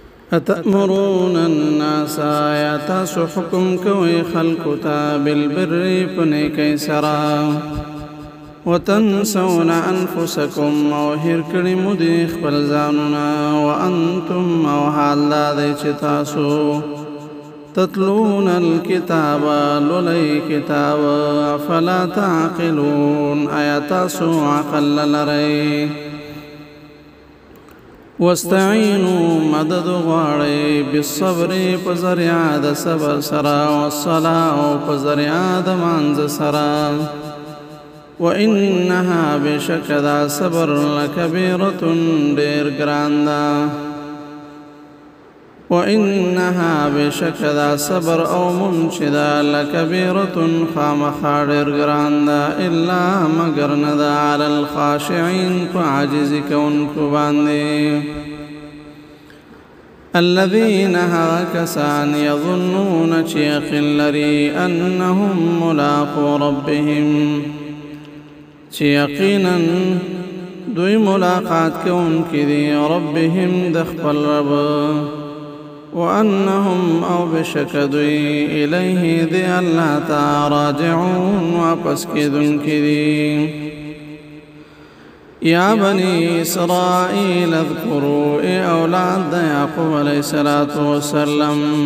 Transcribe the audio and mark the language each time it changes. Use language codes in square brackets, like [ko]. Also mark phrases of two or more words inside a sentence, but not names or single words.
[ar] اتأمرون الناس [ps] آیا تاسو حکم کوي خلقو ته بالبر په نیکۍ سره [ar] وتنسون انفسکم [ps] او هیر کړي مو دي خپل ځانونه وانتم او حال دا دی چې تاسو [ar] تتلون الكتاب [ps] لولي كتاب [ar] افلا تعقلون [ps] آیا تاسو عقل لرئ واستعینوا مدد غواړئ بالصبر په ذریعه د صبر سره والصلاة او په ذریعه د مانځه سره وانها بشک دا صبر لکبیرة ډیر ګران ده وانها بشک دا صبر او منشدا لکبیرة خامخا ډیر ګران ده الا مگر نه ده [ar] علی الخاشعین [ps] په عاجز کوونکو باندې [ar] الذين هكسان يظنون [ps] چې یقین لري [ar] انهم ملاقو ربهم [ps] چې یقینا دوی ملاقات کوونکي دي ربهم د خپل رب وانهم او بشک دوی الیه دی الله تعالی راجعون واپس کیدونکي دي [ar] یا بنی اسرائیل اذکروا [ps] ای اولاد یعقوب [ar] علیہ الصلوۃ والسلام